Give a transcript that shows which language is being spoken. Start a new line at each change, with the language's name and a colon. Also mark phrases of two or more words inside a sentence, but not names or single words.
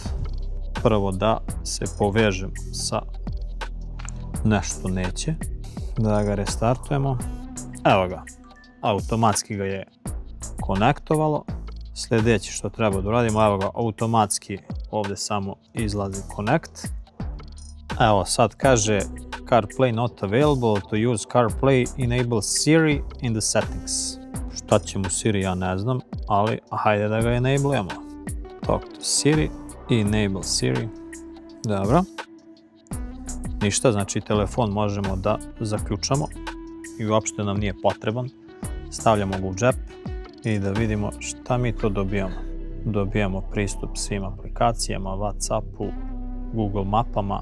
Serbian: Prvo da se povežem sa nešto neće. Da ga restartujemo. Evo ga. Automatski ga je konektovalo. Sljedeće što treba da uradimo, evo ga, automatski ovdje samo izlazi connect. Evo sad kaže CarPlay
English: not available, to use CarPlay enable Siri in the settings.
Serbian: Šta će mu Siri, ja ne znam, ali hajde da ga enablujemo.
English: Talk to Siri, enable Siri.
Serbian: Dobro. Ništa, znači telefon možemo da zaključamo i uopšte nam nije potreban. Stavljamo ga u džep i da vidimo šta mi to dobijamo. Dobijamo pristup svim aplikacijama, Whatsappu, Google mapama.